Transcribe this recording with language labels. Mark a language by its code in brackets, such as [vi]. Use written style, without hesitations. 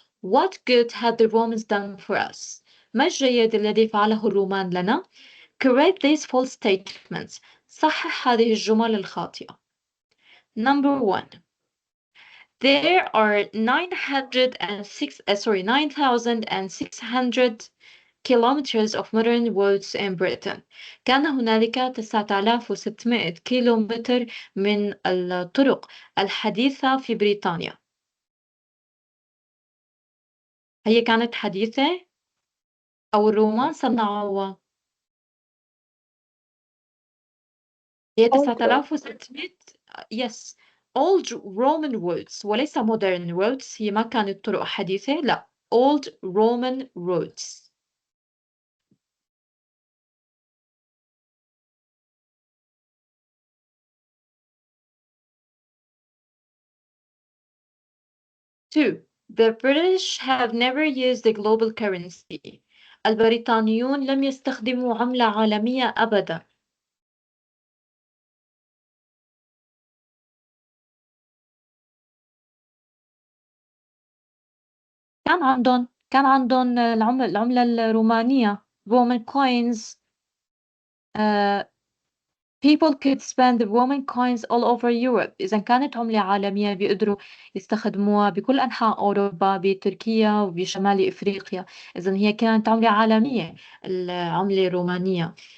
[en] What good had the Romans done for us? [ar] ما الجيد الذي فعله الرومان لنا? [en] Correct these false statements. [ar] صحح هذه الجمل الخاطئة. [en] Number 1. There are 9,600 kilometers of modern roads in Britain. [ar] كان هنالك 9600 كيلومتر من الطرق الحديثة في بريطانيا. هي كانت حديثة أو الرومان صنعوها؟ هي 9600. [en] Yes, old Roman roads وليس modern roads. [ar] هي ما كانت طرق حديثة، لا، [en] old Roman roads. Two, the British have never used the global currency. [ar] البريطانيون لم يستخدموا عملة عالمية أبدا. كان عندهم العملة الرومانية [en] Roman coins. People could spend the Roman coins all over Europe. [ar] إذا كانت عملة عالمية بيقدروا يستخدموها بكل أنحاء أوروبا، بتركيا وبشمال إفريقيا. إذا هي كانت عملة عالمية العملة الرومانية.